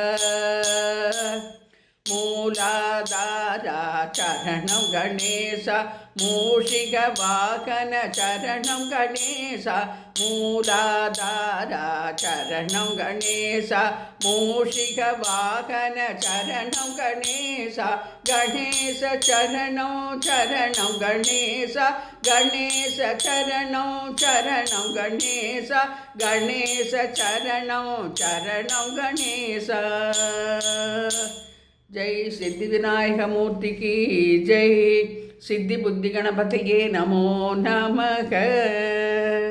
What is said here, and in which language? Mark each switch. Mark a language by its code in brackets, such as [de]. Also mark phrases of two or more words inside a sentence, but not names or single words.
[sa] मूलाधारा शरणं गणेश, मूषिक वाहन शरणं गणेश, मूलाधारा शरणं गणेश, मूषिक वाहन शरणं गणेश, गणेश शरणं शरणं गणेश, गणेश शरणं शरणं गणेश, गणेश शरणं शरणं गणेश. [hi] जय सिद्धि विनायक मूर्ति की जय. [sa] सिद्धि बुद्धि गणपतये नमो नमः.